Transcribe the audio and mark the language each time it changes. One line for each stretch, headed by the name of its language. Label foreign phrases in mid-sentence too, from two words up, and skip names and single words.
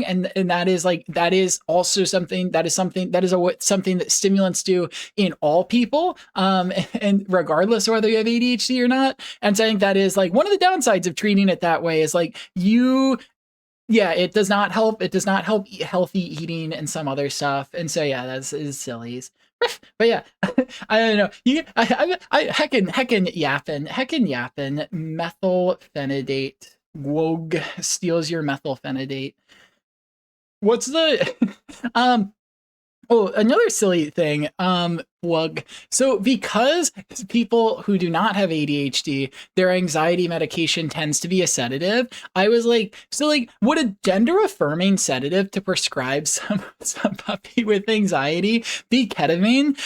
English: And that is also something something that stimulants do in all people, and regardless of whether you have ADHD or not. And so I think that is like one of the downsides of treating it that way is like yeah, it does not help. It does not help healthy eating and some other stuff. And so yeah, that is silly. But yeah, I don't know. I heckin' yappin'. Methylphenidate. Gwog steals your methylphenidate. What's the Oh, another silly thing, plug. So because people who do not have ADHD, their anxiety medication tends to be a sedative, I was like, so like, would a gender affirming sedative to prescribe some puppy with anxiety be ketamine?